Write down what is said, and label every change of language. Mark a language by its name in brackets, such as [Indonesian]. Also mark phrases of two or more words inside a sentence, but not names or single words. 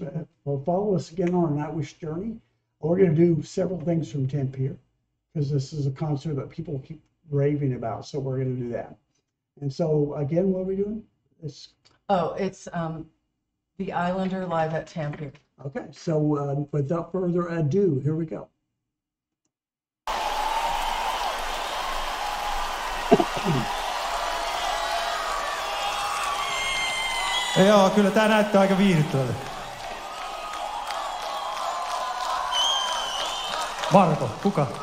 [English] Well, follow us again on our Nightwish journey. We're going to do several things from Tampere because this is a concert that people keep raving about. So we're going to do that. And so again, what are we doing? It's It's the Islander live at Tampere. okay. So without further ado, here we go. [Finnish] Joo, kyllä tää näyttää aika viihdyttävältä. Marko, kuka?